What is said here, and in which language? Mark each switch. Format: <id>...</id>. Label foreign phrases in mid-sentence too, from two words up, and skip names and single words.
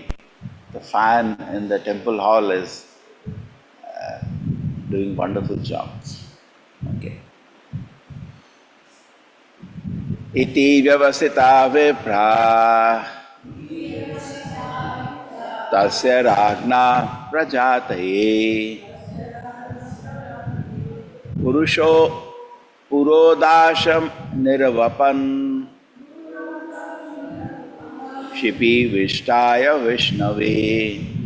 <en>The fan in the temple hall is doing wonderful job.</en> <sa>Okay. Iti vyavasita vipra tasya ragna prajataye purusho purodasham nirvapan Shipi Vishtaya Vishnave</sa>